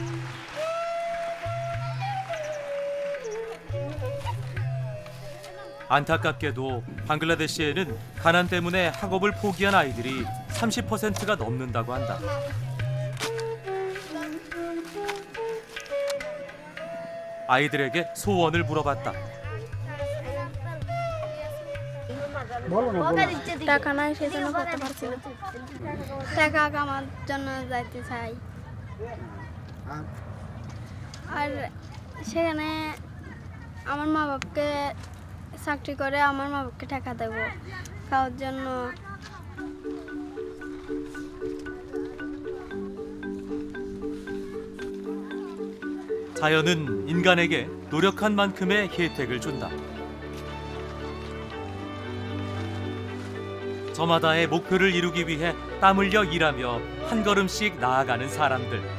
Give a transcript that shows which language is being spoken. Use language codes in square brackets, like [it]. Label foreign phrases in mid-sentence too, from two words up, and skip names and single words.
[ko] 안타깝게도 방글라데시에는 가난 때문에 학업을 포기한 아이들이 30%가 넘는다고 한다. 아이들에게 소원을 물어봤다. [bn] টাকা নাই সেজন্য করতে পারছি না টাকা কামার জন্য যাইতে চাই আর সেখানে আমার মা বাবাকে চাকরি করে আমার মা বাবাকে টাকা দেব খাওয়ার জন্য [ko] 자연은 인간에게 노력한 만큼의 혜택을 준다. 저마다의 목표를 이루기 위해 땀 흘려 일하며 한 걸음씩 나아가는 사람들.